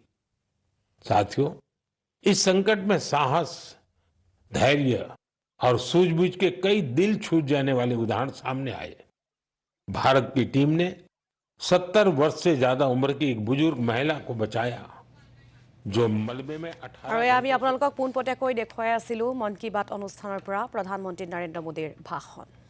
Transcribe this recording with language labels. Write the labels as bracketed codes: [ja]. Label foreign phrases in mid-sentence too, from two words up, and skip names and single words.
[hi] साथियों, इस संकट में साहस, धैर्य और सूझबूझ के कई दिल छू जाने वाले उदाहरण सामने आए। भारत की टीम ने 70 वर्ष से ज्यादा उम्र की एक बुजुर्ग महिला को बचाया जो मलबे में 18 [as] আৰু আমি আপোনালোকক পোনপটীয়াকৈ দেখুৱাই আছিলোঁ মন কী বাত অনুষ্ঠানৰ পৰা প্ৰধানমন্ত্ৰী নৰেন্দ্ৰ মোদীৰ ভাষণ।